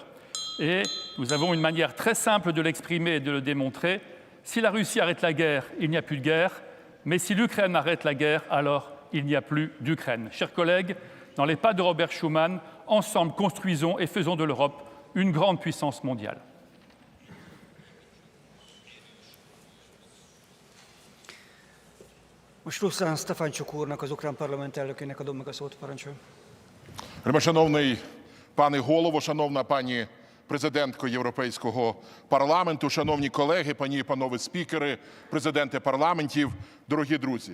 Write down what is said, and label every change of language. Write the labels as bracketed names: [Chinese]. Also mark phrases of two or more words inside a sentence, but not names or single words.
[French] Et nous avons une manière très simple de l'exprimer et de le démontrer. Si la Russie arrête la guerre, il n'y a plus de guerre. Mais si l'Ukraine arrête la guerre, alors il n'y a plus d'Ukraine. Chers collègues, dans les pas de Robert Schuman, ensemble construisons et faisons de l'Europe une grande puissance mondiale. [Hungarian] Most Ruszán Стефанчук úrnak, az ukrán parlament elnökének adom meg a szót, parancsoljon. [Ukrainian] Шановний пане голово, шановна пані президентко Європейського парламенту, шановні колеги, пані і панове спікери, президенти парламентів, дорогі друзі.